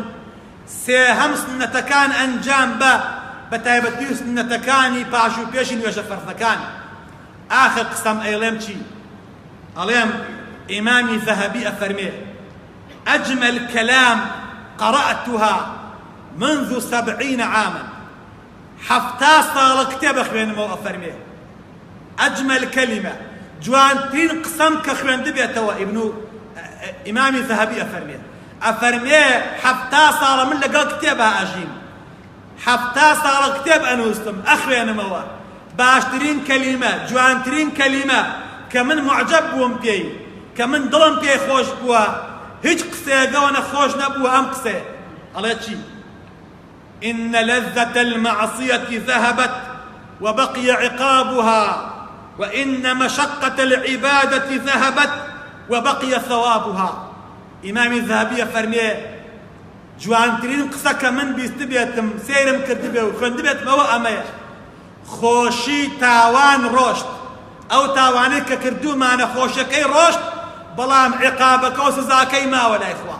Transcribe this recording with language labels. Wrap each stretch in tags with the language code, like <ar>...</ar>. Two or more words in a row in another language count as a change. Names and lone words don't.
<ckb>سێهەم سنەتەکان ئەنجام بە تایبەتی سنەتەکانی پاش و پێشی نوێژە فەرزەکان. ئاخر قسەم ئەیڵێم چی؟ ئەڵێم ئیمامی ذەهەبی ئەفەرمێ</ckb> <ar>ئەجمل کەلام قەرەئتها منذ 70 عاما.</ar> <ckb>70 ساڵە کتێبە خوێنمەوە ئەفەرمێ</ckb> <ar>ئەجمل کەلیمە</ar> <ckb>جوانترین قسەم کە خوێندە بێتەوە. ئیمامی ذەهەبی ئەفەرمێ 70 ساڵە من لەگەڵ کتێبە ئاژیم، 70 ساڵە کتێب ئەنووستم ئەخوێنمەوە. باشترین کەلیمە جوانترین کەلیمە کە من معجەب بووم پێی، کە من دڵم پێی خۆش بووە، هیچ قسەیەکەوە نەخۆش نەبووە ئەم قسێ. ئەڵێ چی؟</ckb> <ar>إن لذة المعصية ذهبت وبقي عقابها وإن مشقة العبادة ذهبت وبقي ثوابها.</ar> <ckb>ئیمامی ذەهەبی فەرمێ جوانترین قسە کە من بیست بێتم سەیرم کردبێ و خوێندبێتمەوە ئەمەیە: خۆشی تاوان ڕۆشت، ئەو تاوانەی کە کردومانە خۆشەکەی ڕۆشت، بەڵام عقابەکە و سزاکەی ماوە لای خوا.</ckb>